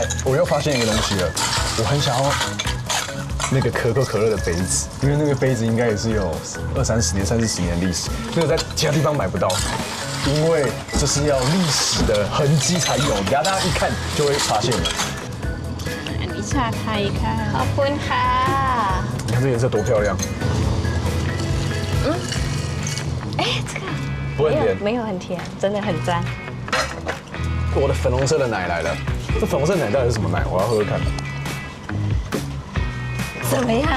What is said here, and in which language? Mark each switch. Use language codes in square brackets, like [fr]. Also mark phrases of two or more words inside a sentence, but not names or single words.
[zh] 我又发现一个东西了，我很想要那个可口可乐的杯子，因为那个杯子应该也是有20-30年、30-40年的历史，那个在其他地方买不到，因为这是要历史的痕迹才有，大家一看就会发现了。 [th] 你ชาไทยค่ะขอบคุณค่ะ。 [zh] 你看这颜色多漂亮。这个。不会很甜，没有很甜，真的很赞。我的粉红色的奶来了，这粉红色的奶到底是什么奶？我要喝喝看。怎么样？